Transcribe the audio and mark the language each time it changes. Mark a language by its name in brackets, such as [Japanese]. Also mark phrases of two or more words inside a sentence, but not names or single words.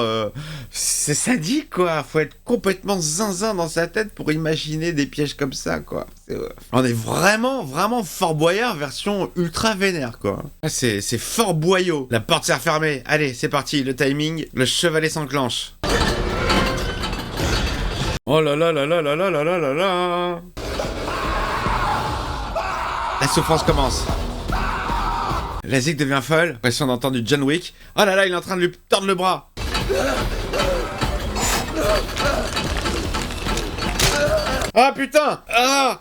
[French] c'est sadique, quoi. Faut être complètement zinzin dans sa tête pour imaginer des pièges comme ça, quoi. On est vraiment Fort Boyard version ultra vénère, quoi. C'est Fort Boyau. La porte s'est refermée. Allez, c'est parti, le timing, le chevalet s'enclenche. Oh là là là là là là là là là là. La souffrance commence. La zik devient folle. Pression d'entendre du John Wick. Oh là là, il est en train de lui tordre le bras. Ah putain. Ah.